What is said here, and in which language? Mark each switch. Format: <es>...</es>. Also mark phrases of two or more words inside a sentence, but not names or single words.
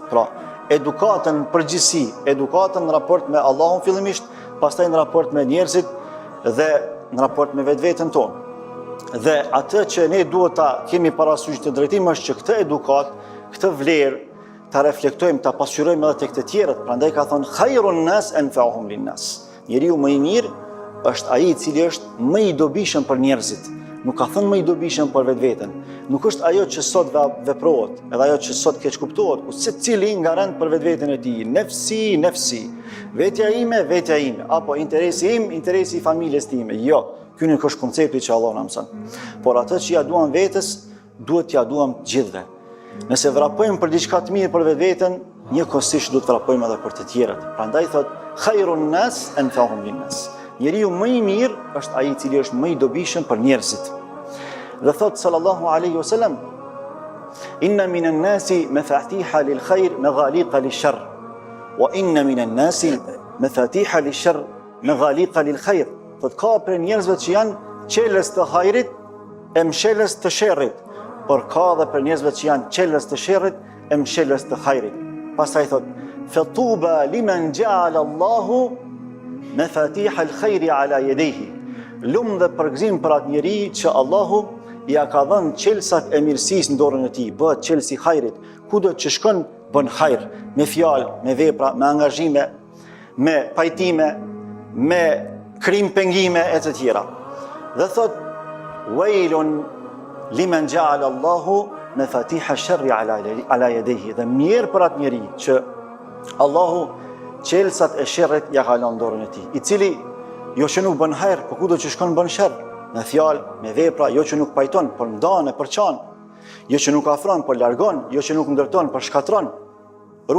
<sq>Pra, edukatën përgjithësi, edukatën në raport me Allahun fillimisht, pastaj në raport me njerëzit dhe në raport me vetveten tonë. Dhe atë që ne duhet ta kemi parasysh të drejtim është që këtë edukat, këtë vlerë ta reflektojmë, ta pasqyrojmë edhe tek të tjerët. Prandaj ka thënë</sq> <ar>خير الناس أنفعهم للناس.</ar> <sq>Njeriu më i mirë është ai i cili është më i dobishëm për njerëzit. Nuk ka thënë më i dobishëm për vetveten. Nuk është ajo që sot veprohet, edhe ajo që sot keq kuptohet, ku secili ngarant për vetveten e tij, nefsi, vetja ime, apo interesi im, interesi i familjes time. Jo, ky nuk është koncepti që Allah na mëson. Por atë që ja duam vetes, duhet t'ja duam të gjithëve. Nëse vrapojmë për diçka të mirë për vetveten, njëkohësisht duhet vrapojmë edhe për të tjerët. Prandaj thot</sq> <ar>خير الناس أنفعهم للناس.</ar> <sq>Njeriu më i mirë është ai i cili është më i dobishëm për njerëzit. Dhe thot</sq> <ar>صلى الله عليه وسلم إن من الناس مفاتيح للخير مغاليق للشر وإن من الناس مفاتيح للشر مغاليق للخير.</ar> <sq>Thot ka për njerëzve që janë çelës të hajrit e mshelës të sherrit, por ka edhe për njerëzve që janë çelës të sherrit e mshelës të hajrit. Pastaj thot</sq> <ar>فطوبى لمن جعل الله مفاتيح الخير على يديه.</ar> <sq>Lumë dhe përgëzim për atë njeri që Allahu ja ka dhënë çelësat e mirësisë në dorën e tij, bëhet çelësi i hajrit. Kudo që shkon bën hajr, me fjalë, me vepra, me angazhime, me pajtime, me krim pengime e të tjera. Dhe thot</sq> <ar>ويل لمن جعل الله مفاتيح الشر على يديه.</ar> <sq>Dhe mirë për atë njeri që Allahu çelësat e sherrit ja ka lënë në dorën e tij, i cili jo që nuk bën hajr, por kudo që shkon bën sherr, me fjalë, me vepra, jo që nuk pajton, por ndan e përçan, jo që nuk afron, por largon, jo që nuk ndërton, por shkatron.</sq>